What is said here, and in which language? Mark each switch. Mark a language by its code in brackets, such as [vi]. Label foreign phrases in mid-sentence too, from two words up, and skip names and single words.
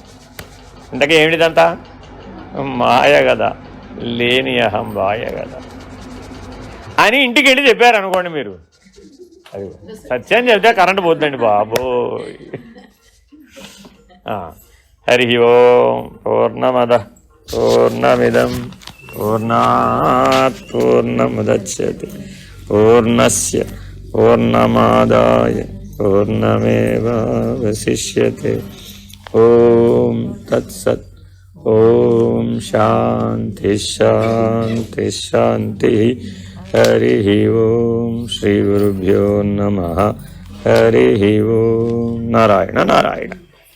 [te] ఇంతకీ ఏమిటిదంతా? మాయ కదా, లేని అహం వాయ కదా అని ఇంటికి వెళ్ళి చెప్పారు అనుకోండి మీరు. అది సత్యం చెప్తే కరెంట్ పోతుందండి బాబోయ్. [sa] హరి ఓం పూర్ణమద పూర్ణమిదం పూర్ణాత్ పూర్ణముదచ్యతే పూర్ణస్య పూర్ణమాదాయ పూర్ణమేవావశిష్యతే. ఓం తత్సత్. ఓం శాంతి శాంతి శాంతి. హరి ఓం. శ్రీ గురుభ్యో నమః. హరి ఓం. నారాయణ నారాయణ.